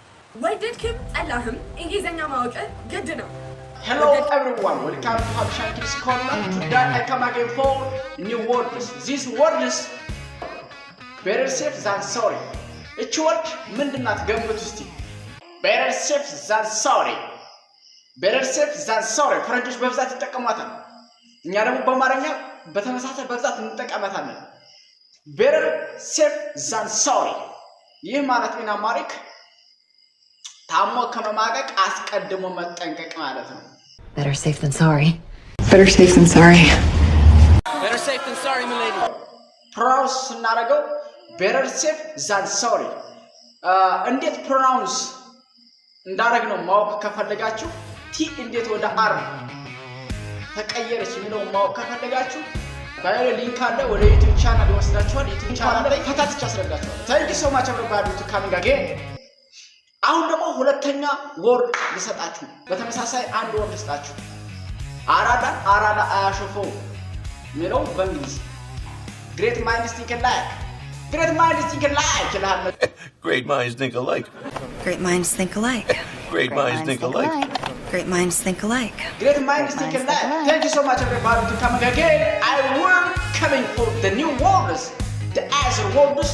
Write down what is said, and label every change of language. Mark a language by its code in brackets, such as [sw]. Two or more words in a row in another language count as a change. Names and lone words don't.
[am] ወደድክም ጠላህም እንግሊዘኛ ማወቅ ግድ ነው። [en] Hello everyone, welcome to Habshan Kids Corner. Today I come again for new words. These words better safe than sorry. [am] እቺ ወርድ ምንድናት ገምቱ እስቲ? [en] Better safe than sorry. Better safe than sorry. [am] ፍረንጆች በብዛት ይጠቀሟታል። እኛ ደግሞ በአማርኛ በተመሳሳይ በብዛት እንጠቀማታለን። [en] Better safe than sorry. [am] ይህ ማለት ነው አማሪክ ታሞ ከመማቀቅ አስቀድሞ መጠንቀቅ ማለት ነው። [en] Better safe than sorry. Better safe than sorry. Better safe than sorry, my lady. Pronounce ስናደርገው better safe than sorry. [am] እንዴት pronounce እንዳደረግ ነው ማወቅ ከፈለጋችሁ ቲ እንዴት ወደ አር ተቀየረች የሚለው ማወቅ ከፈለጋችሁ ባዮ ሊንክ አለ ወደ YouTube ቻናል ይወስዳችኋል። YouTube ቻናል ላይ ፈታትቻ አስረዳችኋል። [en] Thank you so much everybody to coming again. [am] አሁን ደግሞ ሁለተኛ ወርድ ልሰጣችሁ በተመሳሳይ አንድ ወርድ ልሰጣችሁ አራዳ አያሾፈው ሚለው በእንግሊዝ [en] Great minds think alike. Great minds think alike ይላል። Great minds think alike. Great minds think alike. Great minds think alike. Great minds think alike. Great minds think alike. Thank you so much everybody to coming again. I will coming for the new words, the other words.